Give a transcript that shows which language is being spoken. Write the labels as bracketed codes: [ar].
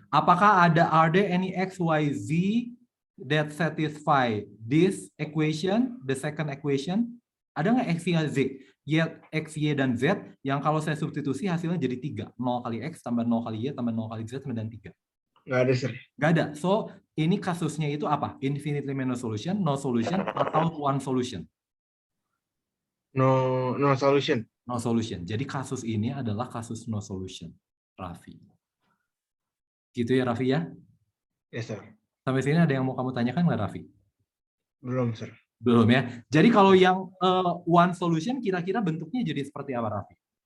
[id] Apakah [en] are there any x, y, z that satisfy this equation, the second equation? [id] Ada nggak x, y, z? X, y, dan z yang kalau saya substitusi hasilnya jadi 3. 0 kali x tambah 0 kali y tambah 0 kali z sama dengan 3. Nggak ada, sir. Nggak ada. So, ini kasusnya itu apa? [en] Infinitely many solution, no solution, atau one solution? No solution. No solution. [id] Jadi kasus ini adalah kasus no solution, Raffi. Gitu ya, Raffi ya? [en] Yes, sir. [id] Sampai sini ada yang mau kamu tanyakan nggak, Raffi? Belum, sir. Belum ya. Jadi kalau yang one solution kira-kira bentuknya jadi seperti apa, Raffi?